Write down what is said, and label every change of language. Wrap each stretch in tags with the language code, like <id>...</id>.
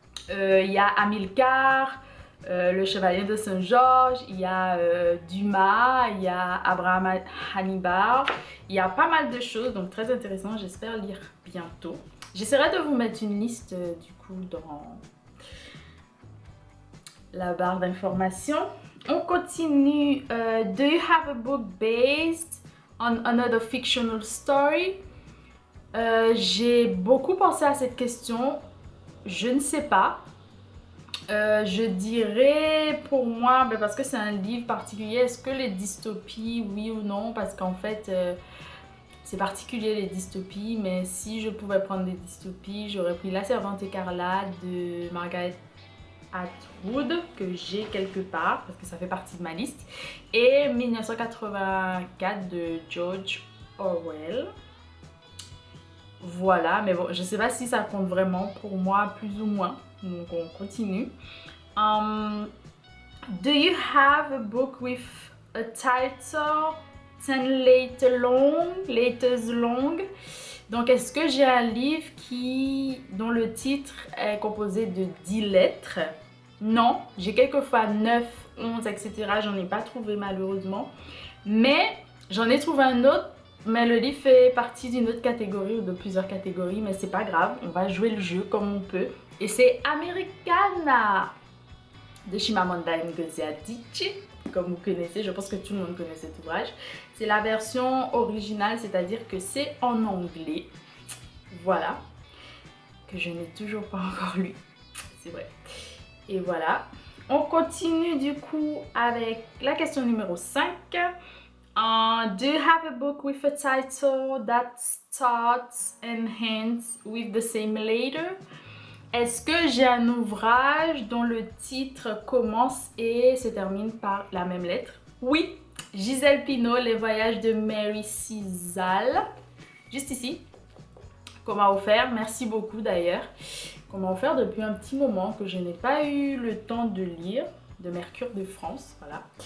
<fr>Il y a Amilcar, le Chevalier de Saint-Georges, il y a Dumas, il y a Abraham Hannibal, il y a pas mal de choses, donc très intéressant, j'espère lire bientôt. J'essaierai de vous mettre une liste du coup dans la barre d'informations. On continue.</fr> <en>Do you have a book based on another fictional story?</en> <fr>J'ai beaucoup pensé à cette question. Je ne sais pas. Je dirais pour moi, parce que c'est un livre particulier, est-ce que les dystopies, oui ou non? Parce qu'en fait, c'est particulier les dystopies, mais si je pouvais prendre des dystopies, j'aurais pris La Servante écarlate de Margaret Atwood, que j'ai quelque part, parce que ça fait partie de ma liste, et 1984 de George Orwell. Voilà, mais bon, je sais pas si ça compte vraiment pour moi, plus ou moins. Donc on continue.</fr> <en>Do you have a book with a title 10 letters long?</en> <fr>Donc est-ce que j'ai un livre dont le titre est composé de 10 lettres? Non, j'ai quelquefois 9, 11, etc. J'en ai pas trouvé malheureusement. Mais j'en ai trouvé un autre. Mais le livre fait partie d'une autre catégorie ou de plusieurs catégories, mais c'est pas grave, on va jouer le jeu comme on peut. Et c'est Americana de Chimamanda Ngozi Adichie, comme vous connaissez, je pense que tout le monde connaît cet ouvrage. C'est la version originale, c'est-à-dire que c'est en anglais. Voilà, que je n'ai toujours pas encore lu, c'est vrai. Et voilà, on continue du coup avec la question numéro 5.</fr> <en>Do you have a book with a title that starts and ends with the same letter?</en> <fr>Est-ce que j'ai un ouvrage dont le titre commence et se termine par la même lettre? Oui, Gisèle Pineau, Les voyages de Mary Cizal. Juste ici, qu'on m'a offert, merci beaucoup d'ailleurs, qu'on m'a offert depuis un petit moment que je n'ai pas eu le temps de lire, de Mercure de France, voilà.</fr>